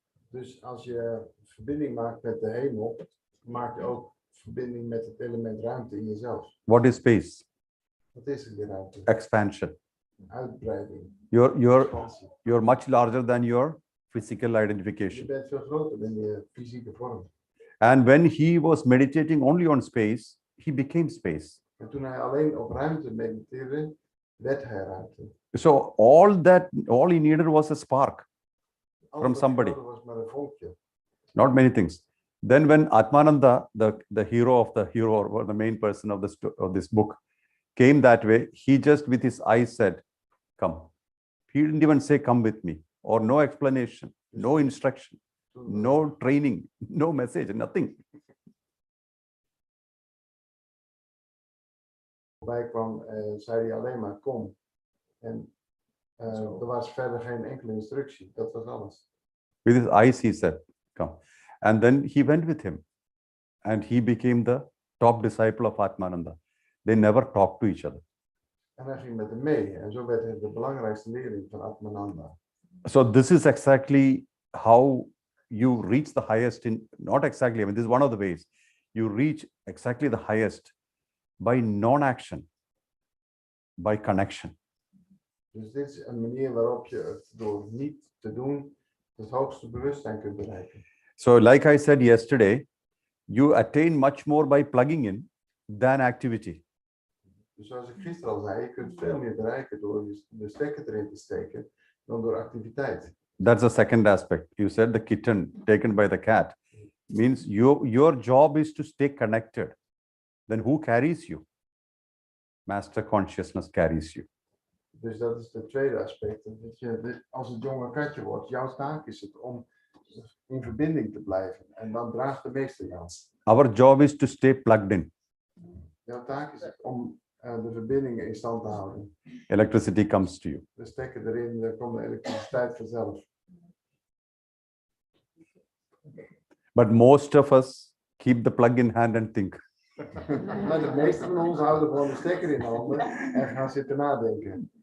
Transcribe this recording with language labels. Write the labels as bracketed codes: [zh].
[nl] Dus als je verbinding maakt met de hemel, maak je ook verbinding met het element ruimte in jezelf. [en] What is space? [nl] Wat is die ruimte? [en] Expansion. [nl] Uitbreiding. [en] You're much larger than your physical [nl] Je [en] identification. [nl] bent veel groter dan je fysieke vorm. [en] And when he was meditating only on space, he became space. [nl] En toen hij alleen op ruimte mediteerde, werd hij ruimte. [en] So all he needed was a spark from somebody. [nl] Was maar een vonkje. [en] Not many things. Then when Atmananda, the hero of the hero, or the main person of this book, came that way, he just with his eyes said, come. He didn't even say, come with me, or no explanation, no instruction, no training, no message, nothing. [nl] Voorbij kwam, zei hij alleen maar kom. En er was verder geen enkele instructie. Dat was alles. [en] With his eyes, he said, come. And then he went with him. And he became the top disciple of Atmananda. They never talked to each other. [nl] En hij ging met hem mee. En zo werd hij de belangrijkste leerling van Atmananda. [en] So this is exactly how you reach the highest not exactly, I mean, this is one of the ways. You reach exactly the highest by non-action, by connection. [nl] Dus dit is een manier waarop je het door niet te doen het hoogste bewustzijn kunt bereiken. [en] So like I said yesterday, you attain much more by plugging in than activity. [nl] Dus zoals ik gisteren al zei, je kunt veel meer bereiken door de stekker erin te steken dan door activiteit. [en] That's the second aspect. You said the kitten taken by the cat means your job is to stay connected. Then who carries you? Master consciousness carries you. [nl] Dus dat is het tweede aspect. Dat je, als het jonge katje wordt, jouw taak is het om in verbinding te blijven. En dan draagt de meester jou. [en] Our job is to stay plugged in. [nl] Jouw taak is het om de verbindingen in stand te houden. [en] Electricity comes to you. [nl] De stekker erin, dan komt de elektriciteit vanzelf. [en] But most of us keep the plug in hand and think. [nl] Maar de meeste van ons houden gewoon de stekker in handen en gaan zitten nadenken.